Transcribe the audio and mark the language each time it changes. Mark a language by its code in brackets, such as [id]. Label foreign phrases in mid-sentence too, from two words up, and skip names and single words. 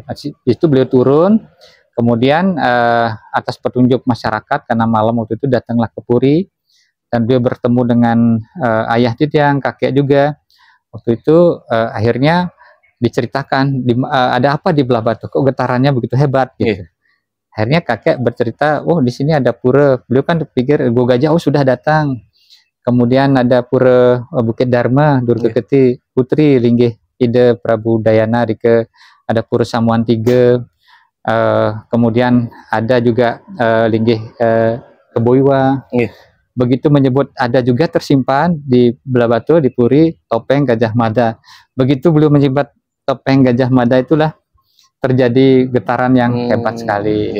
[id] Itu beliau turun, kemudian atas petunjuk masyarakat karena malam waktu itu datanglah ke Puri dan beliau bertemu dengan ayah Titiang, kakek juga. Waktu itu akhirnya diceritakan ada apa di Belah Batu kok getarannya begitu hebat gitu. Akhirnya kakek bercerita, oh di sini ada pura. Beliau kan pikir Go Gajah, oh sudah datang. Kemudian ada pura Bukit Dharma, Durga Keti Putri, Linggih Ide Prabu Dayana, ada pura Samuan Tiga. Kemudian ada juga Linggih Keboiwa. Begitu menyebut ada juga tersimpan di Belah Batu di Puri topeng Gajah Mada. Begitu beliau menyebut topeng Gajah Mada itulah terjadi getaran yang hebat sekali.